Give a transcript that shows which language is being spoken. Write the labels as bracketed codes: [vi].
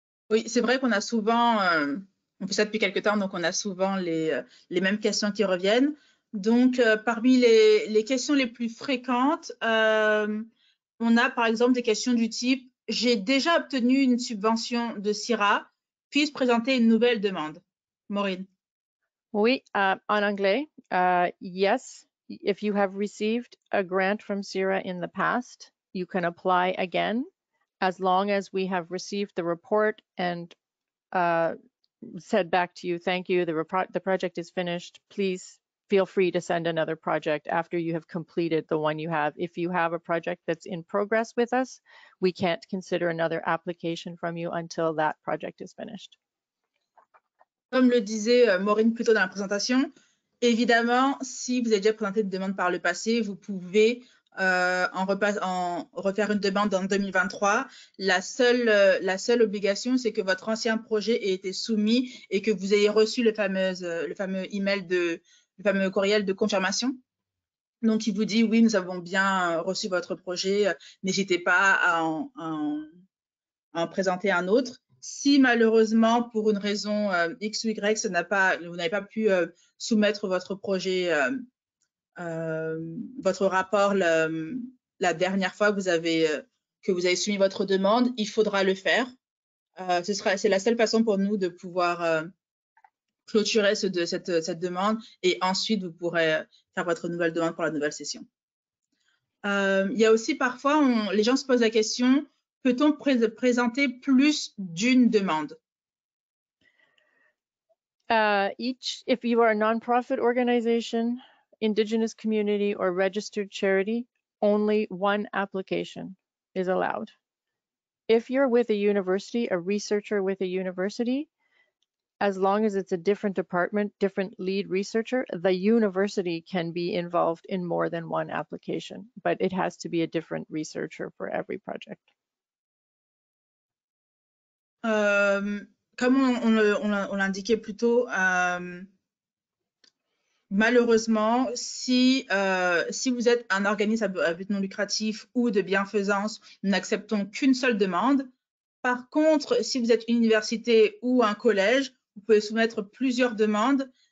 [fr] Oui, c'est vrai qu'on a souvent, on fait ça depuis quelques temps, donc on a souvent les mêmes questions qui reviennent. Donc, parmi les questions les plus fréquentes, on a par exemple des questions du type « J'ai déjà obtenu une subvention de CIRA, puis-je présenter une nouvelle demande ?» Maureen. Oui, en anglais, [en] yes, if you have received a grant from CIRA in the past, you can apply again as long as we have received the report and said back to you, thank you, the project is finished. Please feel free to send another project after you have completed the one you have. If you have a project that's in progress with us, we can't consider another application from you until that project is finished. [fr] Comme le disait Maureen plus tôt dans la présentation, évidemment, si vous avez déjà présenté une demande par le passé, vous pouvez en refaire une demande en 2023. La seule obligation, c'est que votre ancien projet ait été soumis et que vous ayez reçu le fameux email le fameux courriel de confirmation. Donc, il vous dit, oui, nous avons bien reçu votre projet, n'hésitez pas à en présenter un autre. Si malheureusement, pour une raison X ou Y, vous n'avez pas pu soumettre votre projet, votre rapport la dernière fois que vous avez soumis votre demande, il faudra le faire. C'est la seule façon pour nous de pouvoir clôturer cette demande et ensuite vous pourrez faire votre nouvelle demande pour la nouvelle session. Il y a aussi parfois, les gens se posent la question, peut-on présenter plus d'une demande? [en] If you are a nonprofit organization, Indigenous community, or registered charity, only one application is allowed. If you're with a university, a researcher with a university, as long as it's a different department, different lead researcher, the university can be involved in more than one application, but it has to be a different researcher for every project. [fr] Comme on l'indiquait plus tôt, malheureusement, si vous êtes un organisme à but non lucratif ou de bienfaisance, nous n'acceptons qu'une seule demande. Par contre, si vous êtes une université ou un collège, vous pouvez soumettre plusieurs demandes.